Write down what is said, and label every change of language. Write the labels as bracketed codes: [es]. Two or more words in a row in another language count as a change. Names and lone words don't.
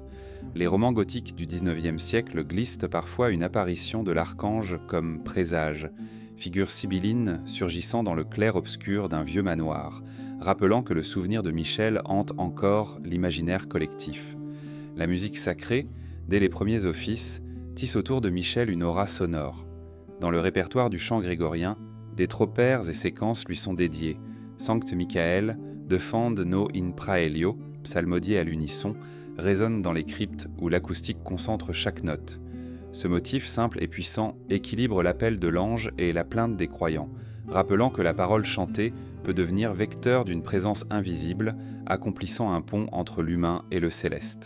[fr] Les romans gothiques du XIXe siècle glissent parfois une apparition de l'archange comme présage, figure sibylline surgissant dans le clair-obscur d'un vieux manoir, rappelant que le souvenir de Michel hante encore l'imaginaire collectif. La musique sacrée, dès les premiers offices, tisse autour de Michel une aura sonore. Dans le répertoire du chant grégorien, des tropairs et séquences lui sont dédiés. [la] Sancte Michael, Defende no in praelio, [fr] psalmodié à l'unisson, résonne dans les cryptes où l'acoustique concentre chaque note. Ce motif simple et puissant équilibre l'appel de l'ange et la plainte des croyants, rappelant que la parole chantée peut devenir vecteur d'une présence invisible, accomplissant un pont entre l'humain et le céleste.